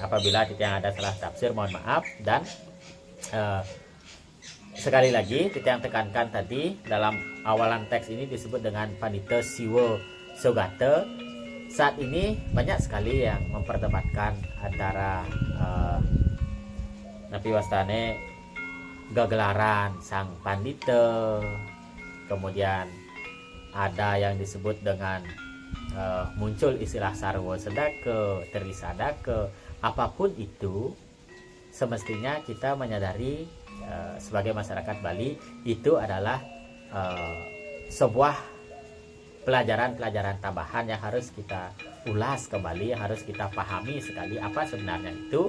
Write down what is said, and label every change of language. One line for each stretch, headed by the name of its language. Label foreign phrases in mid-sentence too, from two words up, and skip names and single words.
Indonesian: Apabila yang ada salah tafsir, mohon maaf. Dan sekali lagi kita yang tekankan tadi, dalam awalan teks ini disebut dengan Pandita Siwa Sogata. Saat ini banyak sekali yang memperdebatkan antara Nabi
Balinese: Wastane gegelaran sang pandita,
Indonesian: kemudian ada yang disebut dengan muncul istilah sarwa sedaka, terisadaka. Apapun itu, semestinya kita menyadari sebagai masyarakat Bali itu adalah sebuah pelajaran-pelajaran tambahan yang harus kita ulas kembali, yang harus kita pahami sekali apa sebenarnya itu.